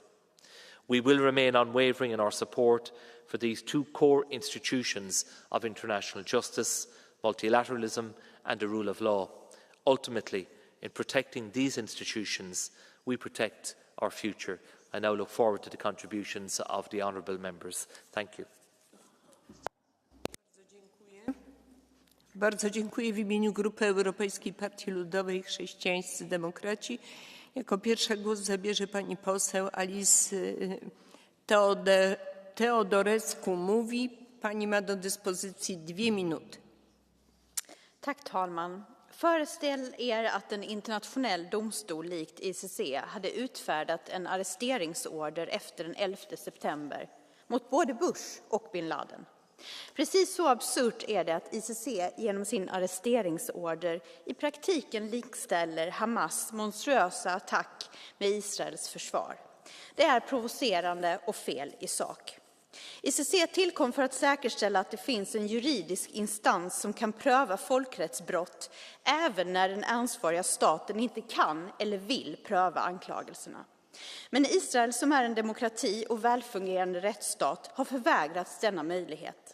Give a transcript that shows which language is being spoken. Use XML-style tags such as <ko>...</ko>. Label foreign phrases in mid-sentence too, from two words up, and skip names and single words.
<en>We will remain unwavering in our support for these two core institutions of international justice, multilateralism and the rule of law. Ultimately, in protecting these institutions, we protect our future. I now look forward to the contributions of the honourable members. Thank you.</en> <pl>Bardzo dziękuję. W imieniu Grupy Europejskiej Partii Ludowej Chrześcijańscy Demokraci jako pierwsza głos zabierze pani poseł Alice Teodorescu Mówi. Pani ma do dyspozycji 2 minuty.</pl> <sv>Tack talman. Föreställ er att en internationell domstol likt ICC hade utfärdat en arresteringsorder efter den 11 september mot både Bush och bin Laden. Precis så absurt är det att ICC genom sin arresteringsorder i praktiken likställer Hamas monstruösa attack med Israels försvar. Det är provocerande och fel i sak. ICC tillkom för att säkerställa att det finns en juridisk instans som kan pröva folkrättsbrott även när den ansvariga staten inte kan eller vill pröva anklagelserna. Men Israel, som är en demokrati och välfungerande rättsstat, har förvägrats denna möjlighet.</sv>